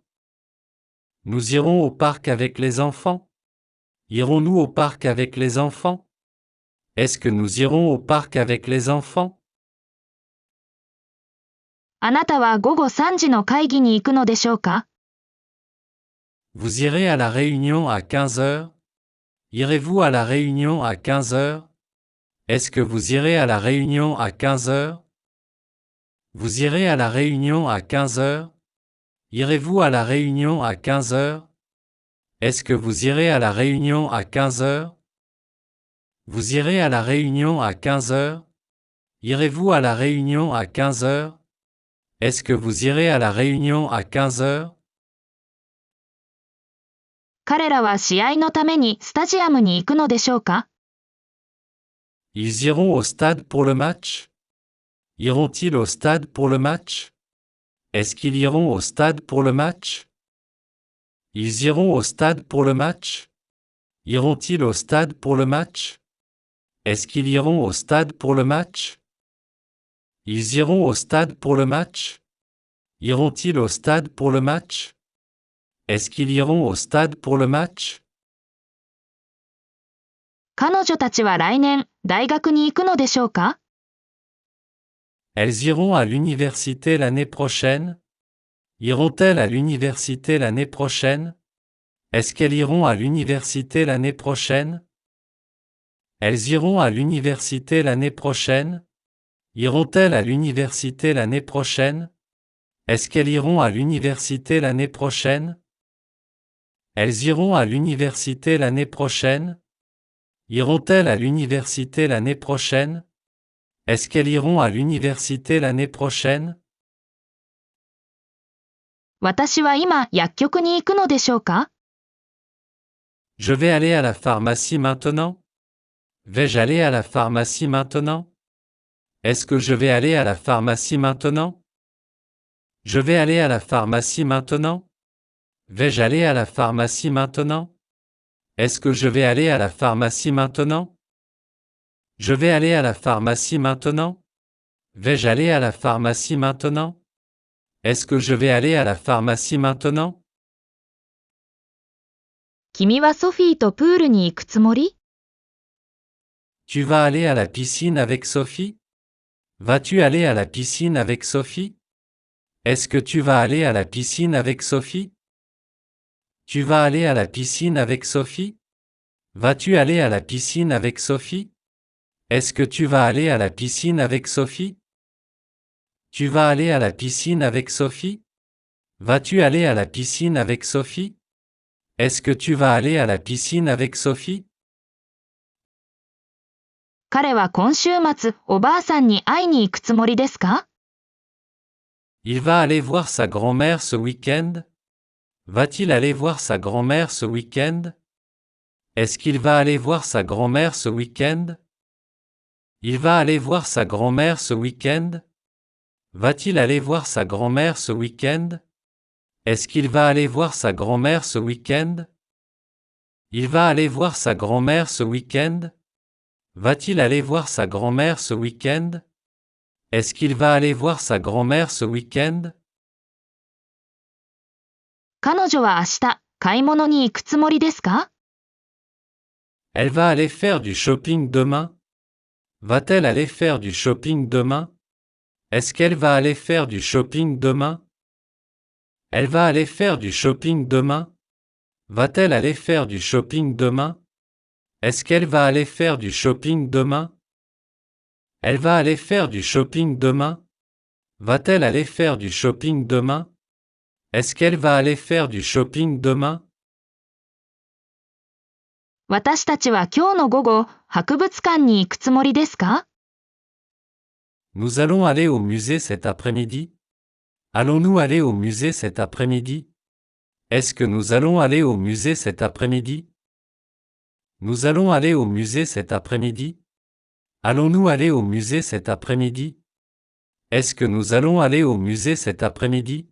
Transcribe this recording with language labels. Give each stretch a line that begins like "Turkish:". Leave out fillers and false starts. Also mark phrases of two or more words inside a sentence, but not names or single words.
French: Nous irons au parc avec les enfants? Irons-nous au parc avec les enfants? Est-ce que nous irons au parc avec les enfants?
Japanese: あなたは午後3時の会議に行くのでしょうか？
French: Vous irez à la réunion à 15 heures? Irez-vous à la réunion à 15 heures? Est-ce que vous irez à la réunion à 15 heures? Vous irez à la réunion à 15 heures? Irez-vous à la réunion à 15 heures? Est-ce que vous irez à la réunion à 15 heures? Vous irez à la réunion à 15 heures? Irez-vous à la réunion à 15 heures? Est-ce que vous irez à la réunion à 15 heures?
Japanese: 彼らは試合のためにスタジアムに行くのでしょうか？
French: Ils iront au stade pour le match? Iront-ils au stade pour le match? Est-ce qu'ils iront au stade pour le match? Ils iront au stade pour le match? Iront-ils au stade pour le match? Est-ce qu'ils iront au stade pour le match? Ils iront au stade pour le match? Iront-ils au stade pour le match? Est-ce qu'ils iront au stade pour le match?
Japanese: 彼女たちは来年、大学に行くのでしょうか？
French: Elles iront à l'université l'année prochaine? Iront-elles à l'université l'année prochaine? Est-ce qu'elles iront à l'université l'année prochaine? Elles iront à l'université l'année prochaine? Iront-elles à l'université l'année prochaine? Est-ce qu'elles iront à l'université l'année prochaine? Elles iront à l'université l'année prochaine? Iront-elles à l'université l'année prochaine? Est-ce qu'elles iront à l'université l'année prochaine?
Japanese: 私は今、薬局に行くのでしょうか？
French: Je vais aller à la pharmacie maintenant? Vais-je aller à la pharmacie maintenant? Est-ce que je vais aller à la pharmacie maintenant? Je vais aller à la pharmacie maintenant? Vais-je aller à la pharmacie maintenant? Est-ce que je vais aller à la pharmacie maintenant? Je vais aller à la pharmacie maintenant? Vais-je aller à la pharmacie maintenant? Est-ce que je vais aller à la pharmacie maintenant?
Japanese: 君はソフィーとプールに行くつもり？
French: Tu vas aller à la piscine avec Sophie? Vas-tu aller à la piscine avec Sophie? Est-ce que tu vas aller à la piscine avec Sophie? Tu vas aller à la piscine avec Sophie? Vas-tu aller à la piscine avec Sophie? Est-ce que tu vas aller à la piscine avec Sophie? Tu vas aller à la piscine avec Sophie? Vas-tu aller à la piscine avec Sophie? Est-ce que tu vas aller à la piscine avec Sophie?
Japanese: 彼は今週末、おばあさんに会いに行くつもりですか？
French: Il va aller voir sa grand-mère ce week-end? Va-t-il aller voir sa grand-mère ce week-end? Est-ce qu'il va aller voir sa grand-mère ce week-end? Il va aller voir sa grand-mère ce week-end? Va-t-il aller voir sa grand-mère ce week-end? Est-ce qu'il va aller voir sa grand-mère ce week-end? Il va aller voir sa grand-mère ce week-end? Va-t-il aller voir sa grand-mère ce week-end? Est-ce qu'il va aller voir sa grand-mère ce week-end?
Japanese: 彼女は明日、買い物に行くつもりですか？
French: Elle va aller faire du shopping demain? Va-t-elle aller faire du shopping demain? Est-ce qu'elle va aller faire du shopping demain? Elle va aller faire du shopping demain? Va-t-elle aller faire du shopping demain? Est-ce qu'elle va aller faire du shopping demain? Elle va aller faire du shopping demain? Va-t-elle aller faire du shopping demain? Est-ce qu'elle va aller faire du shopping demain?
Japanese: 私たちは今日の午後、博物館に行くつもりですか？
French: Nous allons aller au musée cet après-midi? Allons-nous aller au musée cet après-midi? Est-ce que nous allons aller au musée cet après-midi? Nous allons aller au musée cet après-midi? Allons-nous aller au musée cet après-midi? Est-ce que nous allons aller au musée cet après-midi?